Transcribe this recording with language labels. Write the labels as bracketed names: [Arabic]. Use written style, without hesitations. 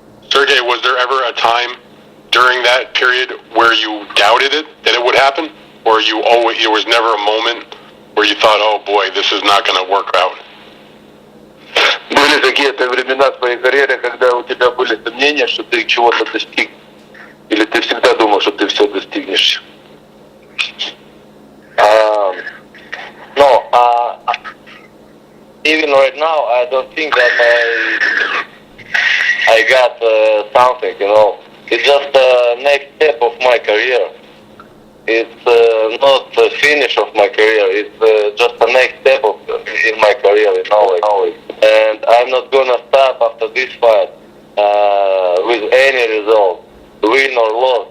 [English] Sergey, was there ever a time during that period where you doubted it, that it would happen? Or there was never a moment where you thought, oh boy, this is not going to work out? [Russian] Были какие-то времена в твоей карьере, когда у тебя были сомнения, что ты чего-то достиг? Или ты всегда думал, что ты все достигнешь? [English] No, even right now, I don't think that I got something, It's just the next step of my career. It's not the finish of my career. It's just the next step in my career, And I'm not gonna stop after this fight with any result, win or loss.